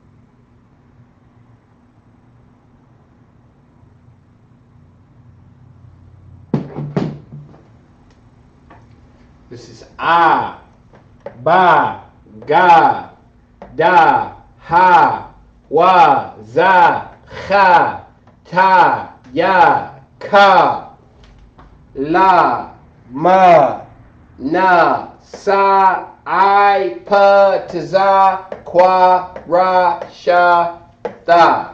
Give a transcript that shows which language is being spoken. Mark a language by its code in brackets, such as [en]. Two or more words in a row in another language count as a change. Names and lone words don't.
[en] This is [syr] ah, ba, ga, da, ha, wa, za, cha, ta, ya, ka, la, ma, na, sa, I, pa, tiza, qua, ra, sha, da.